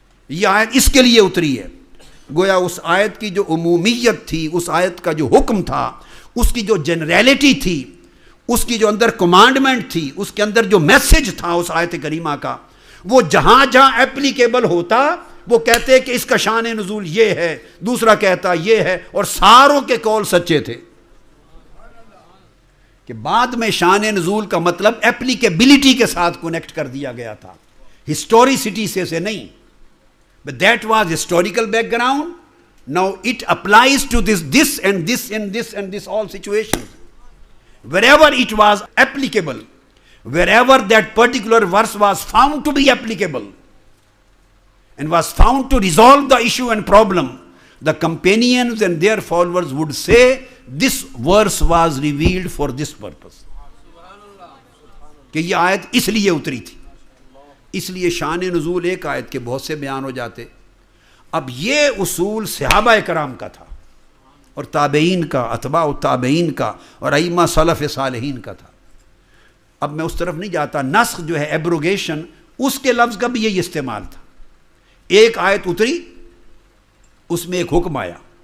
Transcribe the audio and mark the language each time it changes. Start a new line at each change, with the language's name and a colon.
Urdu: یہ آیت اس کے لیے اتری ہے۔ گویا اس آیت کی جو عمومیت تھی، اس آیت کا جو حکم تھا، اس کی جو جنریلٹی تھی، اس کی جو اندر کمانڈمنٹ تھی، اس کے اندر جو میسج تھا اس آیت کریمہ کا، وہ جہاں جہاں اپلیکیبل ہوتا وہ کہتے کہ اس کا شان نزول یہ ہے، دوسرا کہتا یہ ہے، اور ساروں کے قول سچے تھے۔ کہ بعد میں شان نزول کا مطلب اپلیکیبلٹی کے ساتھ کنیکٹ کر دیا گیا تھا، ہسٹوریسٹی سے نہیں۔
English: But that was historical background. Now it applies to this and this and this and this all situations. Wherever it was applicable, wherever that particular verse was found to be applicable and was found to resolve the issue and problem, the companions and their followers would say this verse was revealed for this purpose.
Urdu: کہ یہ آیت اس لیے اتری تھی۔ اس لیے شان نزول ایک آیت کے بہت سے بیان ہو جاتے۔ اب یہ اصول صحابہ کرام کا تھا اور تابعین کا، اتباع التابعین کا اور ائمہ سلف صالحین کا تھا۔ اب میں اس طرف نہیں جاتا۔ نسخ جو ہے، ایبروگیشن، اس کے لفظ کا بھی یہی استعمال تھا۔ ایک آیت اتری، اس میں ایک حکم آیا،